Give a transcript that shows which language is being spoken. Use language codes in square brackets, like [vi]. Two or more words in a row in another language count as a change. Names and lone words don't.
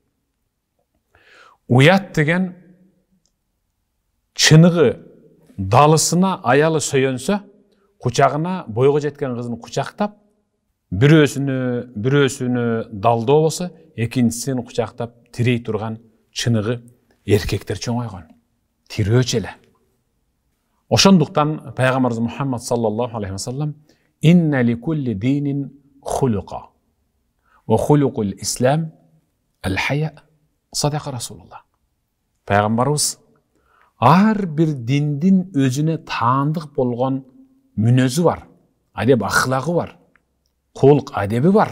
[ky] Уят деген чыныгы далысына аялы сөйөнсө, кучагына бойго жеткен кызын кучактап, бирөөсүнө далдоо болсо, экинчисин кучактап тирей турган чыныгы эркектер чоңойгон. Тирөөчү эле. Ошондуктан пайгамбарыбыз Мухаммад [ar] صلى الله عليه وسلم إن لكل دين خلقا وخلق الإسلام الحياء صدق رسول الله. [ky] Пайгамбарыбыз ар бир диндин өзүнө таандык болгон мүнөзү бар, адеп ахлагы бар, кулк адеби бар.